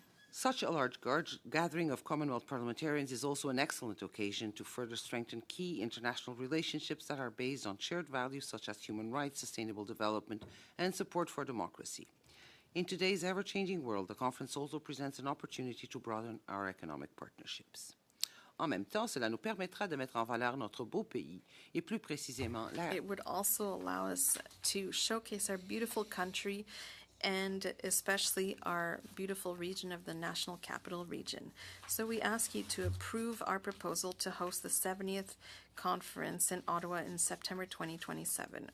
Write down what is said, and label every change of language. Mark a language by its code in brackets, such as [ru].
[en] Such a large gathering of Commonwealth parliamentarians is also an excellent occasion to further strengthen key international relationships that are based on shared values such as human rights, sustainable development, and support for democracy. In today's ever-changing world, the conference also presents an opportunity to broaden our economic partnerships. [fr] En même temps, cela nous permettra de mettre en valeur notre beau pays et plus précisément la... [en] It would also allow us to showcase our beautiful country and especially our beautiful region of the National Capital Region. So we ask you to approve our proposal to host the 70th conference in Ottawa in September 2027.